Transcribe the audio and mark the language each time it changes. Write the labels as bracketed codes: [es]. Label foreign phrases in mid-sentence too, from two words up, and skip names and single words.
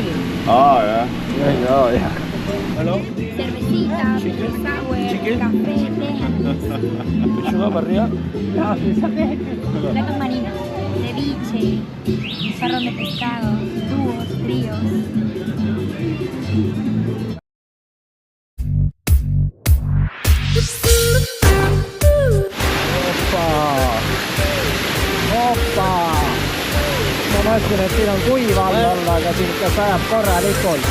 [et] Ah, ya. Ja. Hallo? [es] Cervecita, sour, café, té. Pechuga para arriba. Platos marinos, ceviche, sarrón de pescado, dúos, tríos. Hoppa! [et] Ma mõtlen, et siin on kuiv all olla, aga siin ikka sajab korralikult.